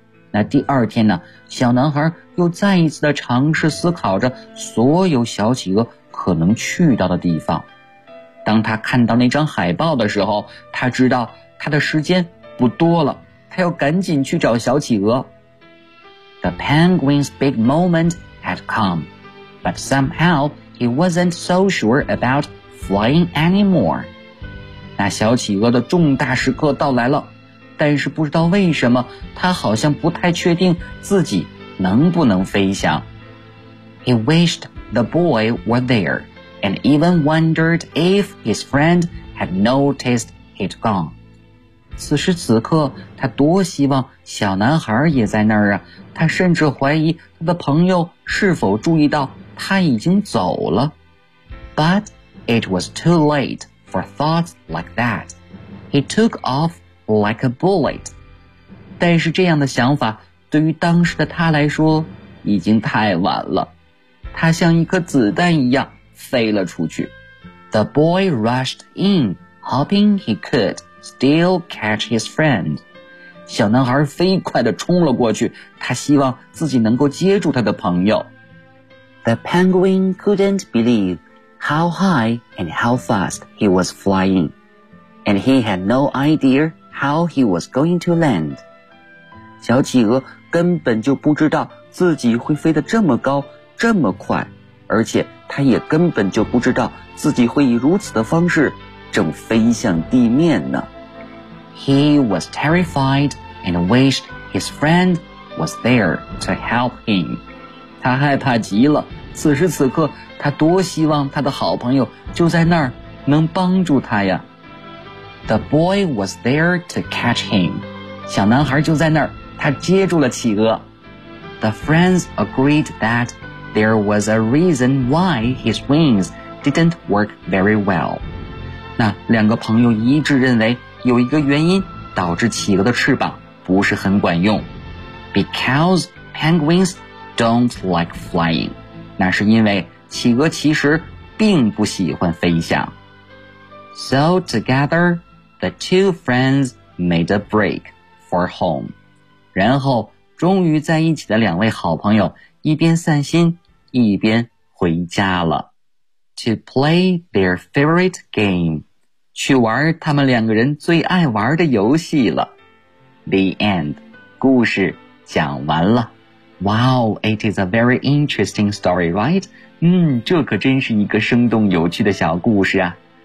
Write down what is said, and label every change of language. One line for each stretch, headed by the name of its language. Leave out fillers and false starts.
Chinese: 那第二天呢，小男孩又再一次的尝试思考着所有小企鹅可能去到的地方。当他看到那张海报的时候，他知道他的时间不多了，他要赶紧去找小企鹅。
English: The penguin's big moment had come, but somehow he wasn't so sure about flying anymore.
Chinese: 那小企鹅的重大时刻到来了，但是不知道为什么，他好像不太确定自己能不能飞翔。
English: He wished the boy were there, and even wondered if his friend had noticed he'd gone.
Chinese: 此时此刻，他多希望小男孩也在那儿啊，他甚至怀疑他的朋友是否注意到他已经走了。
English: But it was too late. For thoughts like that, he took off like a bullet.
Chinese: 但是这样的想法对于当时的他来说已经太晚了。他像一颗子弹一样飞了出去。
English: The boy rushed in, hoping he could still catch his friend.
Chinese: 小男孩飞快地冲了过去，他希望自己能够接住他的朋友。
English: The penguin couldn't believehow high and how fast he was flying, and he had no idea how he was going to land.
Chinese: 小企鹅根本就不知道自己会飞得这么高，这么快，而且他也根本就不知道自己会以如此的方式正飞向地面呢。
English: He was terrified and wished his friend was there to help him.
Chinese: 他害怕极了，此时此刻他多希望他的好朋友就在那儿能帮助他呀。
English: The boy was there to catch him.
Chinese: 小男孩就在那儿，他接住了企鹅。
English: The friends agreed that there was a reason why his wings didn't work very well.
Chinese: 那两个朋友一致认为有一个原因导致企鹅的翅膀不是很管用。
English: Because penguins don't like flying.
Chinese: 那是因为企鹅其实并不喜欢飞翔。
English: So together, the two friends made a break for home.
Chinese: 然后终于在一起的两位好朋友一边散心一边回家了。
English: To play their favorite game.
Chinese: 去玩他们两个人最爱玩的游戏了。
English: The end.
Chinese: 故事讲完了。
English: Wow, it is a very interesting story, right?
Chinese: 这可真是一个生动有趣的小故事啊。